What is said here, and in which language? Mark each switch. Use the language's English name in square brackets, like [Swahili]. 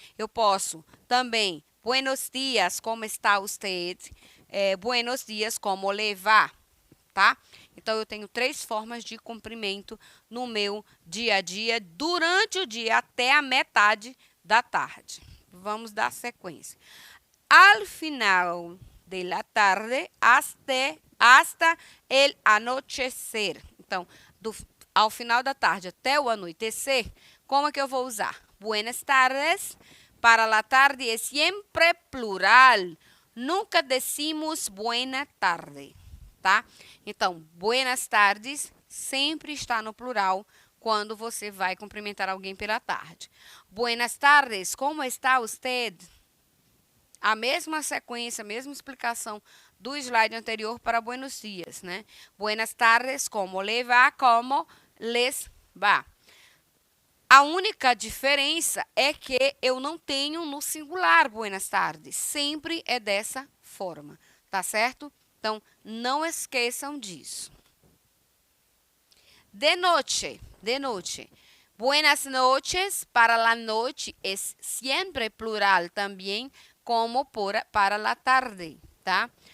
[Portuguese] Eu posso também, [Spanish] buenos dias, como está usted? Buenos dias, como le va? [Portuguese] Tá? Então, eu tenho 3 formas de cumprimento no meu dia a dia, durante o dia até a metade da tarde. Vamos dar sequência. [Spanish] Al final de la tarde, hasta el anochecer. [Portuguese] Então, ao final da tarde até o anoitecer, como é que eu vou usar? [Spanish] Buenas tardes. Para la tarde [Portuguese] é sempre plural. [Spanish] Nunca decimos buena tarde, tá? [Portuguese] Então, buenas tardes sempre está no plural quando você vai cumprimentar alguém pela tarde. [Spanish] Buenas tardes, como está usted? [Portuguese] A mesma sequência, a mesma explicação do slide anterior para buenos dias, né? [Spanish] Buenas tardes, como le va, como les va. [Portuguese] A única diferença é que eu não tenho no singular buenas tardes. Sempre é dessa forma, tá certo? Então, não esqueçam disso. [Spanish] De noche. Buenas noches, para la noche [Portuguese] é sempre plural também, [Spanish] como para la tarde, tá?